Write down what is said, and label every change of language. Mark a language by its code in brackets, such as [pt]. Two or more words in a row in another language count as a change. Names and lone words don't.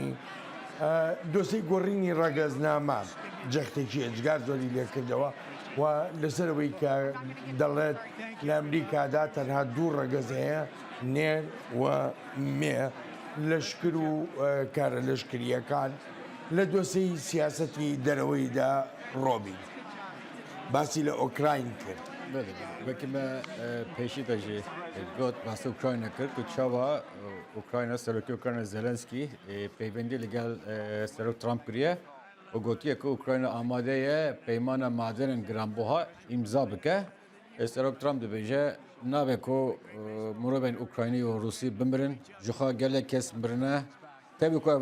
[ckb] دۆسەی گۆڕینی ڕەگەزنامە جەختێکی ئەجگار زۆری لێکردەوە و لەسەرەوەی کە دەڵێت لە ئەمریکادا تەنها دوو ڕەگەز هەیە نێر و مێ لەشکر و کارە لەشکریەکان لە دۆسەی سیاسەتی دەرەوەیدا ڕۆبین باسی لە ئۆکراین کرد. [ku] وەکی me pêşî de jî got bahsê Ukrayna kir ku çawa Ukrayna Serokê Ukrayna Zelenskî peywendî li gel Serok Trump kiriye û gotiye ku Ukrayna amade ye peymana madenên giranbuha imza bike. Serok Trump dibêje nabe ku mirovên Ukraynî û Rûsî bimirin ji xwe gelek kes mirine tevî ku ev